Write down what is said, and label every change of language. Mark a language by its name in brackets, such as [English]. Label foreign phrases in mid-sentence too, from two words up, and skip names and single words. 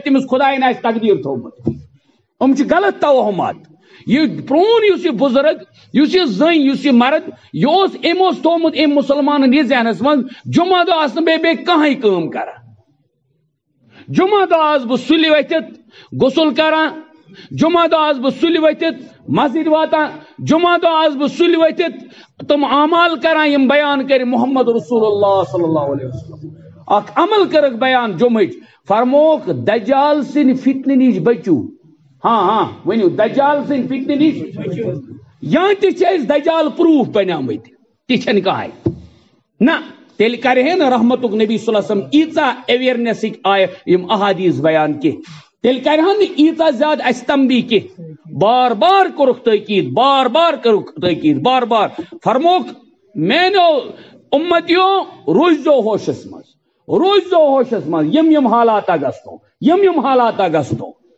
[Kashmiri] تٔمِس خۄداین آسہِ تقدیٖر تھوٚومُت یِم چھِ غلط توہمات یہ پرون یُس یہِ بُزرگ یُس یہِ زٔنۍ یُس یہِ مرد یہِ اوس أمۍ اوس تھوٚومُت أمۍ مُسلمانن یہِ ذہنس منٛز جمعہ دۄہ آسہٕ نہٕ بیٚیہِ کٕہٕنۍ کٲم کران جمعہ دۄہ آسہٕ بہٕ سُلہِ ؤتھِتھ غسل کران جمعہ دۄہ آسہٕ بہٕ سُلہِ ؤتھِتھ مسجد واتان جمعہ دۄہ آسہٕ بہٕ سُلہِ ؤتھِتھ تِم اعمال کران یِم بیان کرِ [Arabic] محمد رسول اللہ صلی اللہ علیہ وسلم [Kashmiri] اکھ عمل کٔرٕکھ بیان جمعٕچ فرموکھ دجال سٕنٛدِ فتنہٕ نِش بٔچِو ہاں ہاں ؤنِو دجال سٕنٛدِ فتنہٕ نِش یا تہِ چھِ أسۍ دجال پروٗف بنیمٕتۍ تہِ چھنہٕ کٕہٕنۍ نہ تیٚلہِ کرِ ہے نہٕ رحمتُک نبی [Arabic] صلی اللہ علیہ وسلم [Kashmiri] ایٖژاہ ایویرنیسٕکۍ آیہِ یِم احادیٖث بیان کینٛہہ تیٚلہِ کرِہن نہٕ ایٖژاہ زیادٕ اَسہِ تنبیہ کینٛہہ بار بار کوٚرُکھ تٲکیٖد بار بار کٔرٕکھ تٲکیٖد بار بار فرموکھ میٛانیو اُمتیو روٗززیو ہوشس منٛز روٗززیو ہوشس منٛز یِم حالاتہ گژھنو یِم حالاتہ گژھنو